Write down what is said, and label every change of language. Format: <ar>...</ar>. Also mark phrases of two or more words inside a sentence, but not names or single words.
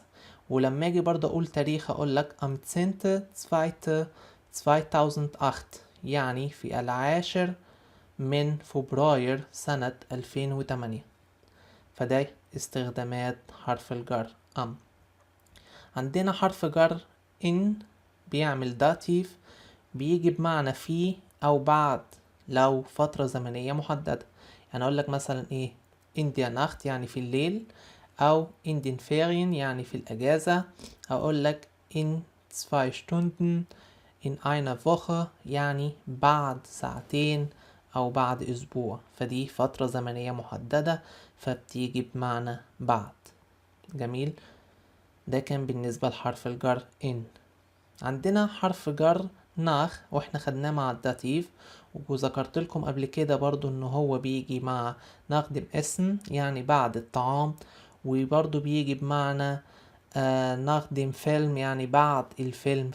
<ar>ولما اجي برضه اقول تاريخ اقول لك ام 10.2.2008 يعني في العاشر من فبراير سنة 2008. فده استخدامات حرف الجر ام. عندنا حرف جر ان بيعمل داتيف، بيجي بمعنى في او بعد لو فترة زمنية محددة. يعني اقول لك مثلا ايه</ar> <de>in der Nacht</de> <ar>يعني في الليل، او</ar> <de>in den Ferien</de> <ar>يعني في الاجازة. اقول لك</ar> <de>in 2 Stunden in einer Woche</de> <ar>يعني بعد ساعتين او بعد اسبوع. فدي فترة زمنية محددة، فبتيجي بمعنى بعد. جميل. ده كان بالنسبة لحرف الجر ان. عندنا حرف جر ناخ، واحنا خدناه مع الداتيف، وذكرت لكم قبل كده برضو ان هو بيجي مع</ar> <de>nach dem Essen</de> <ar>يعني بعد الطعام، وبرضو بيجي بمعنى</ar> <de>nach dem Film</de> <ar>يعني بعد الفيلم.</ar>